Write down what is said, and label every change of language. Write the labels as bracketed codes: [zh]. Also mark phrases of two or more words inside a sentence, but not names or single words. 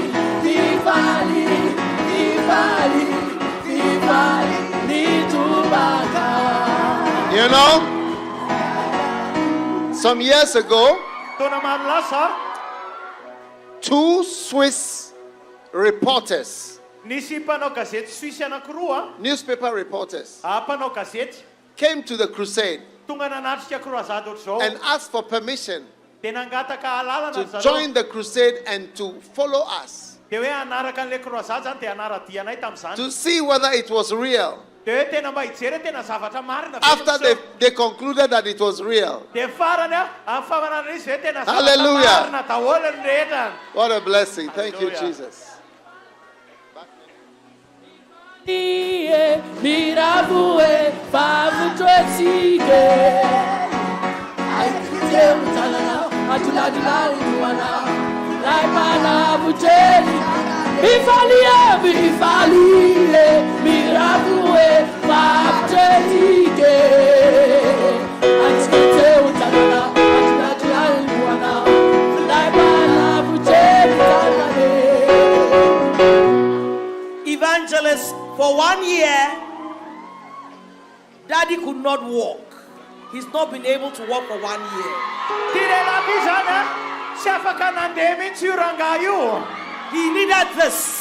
[en] You know, some years ago, 2 Swiss reporters, [mg] Nisy mpanao gazety Suisse anankiroa, [en] newspaper reporters, [mg] mpanao gazety, [en] came to the crusade [mg] tonga nanatrika croisade ohatr'izao, [en] and asked for permission [mg] dia nangataka alalana [en] to [mg] zareo. [en] join the crusade and to follow us, [mg] Dia hoe hanaraka an'ilay croisade zany dia hanaradianay tamin'izany. [en] to see whether it was real. [mg] Dia hoe tena mba hijery hoe tena zavatra marina. [en] After they concluded that it was real. [mg] Dia farany amin'ny famanana izy hoe tena zavatra Hallelujah. marina daholo ny rehetra. [en] What a blessing. Thank you, Hallelujah. Jesus. Miravue, Favutresike. I tell Talana, Atuladina, Laimana Buteli. Bifalia, Miravue, Favutresike. I tell Talana, Atuladina, Laimana Buteli. Evangelist, for 1 year, Daddy could not walk. He's not been able to walk for 1 year. He needed this.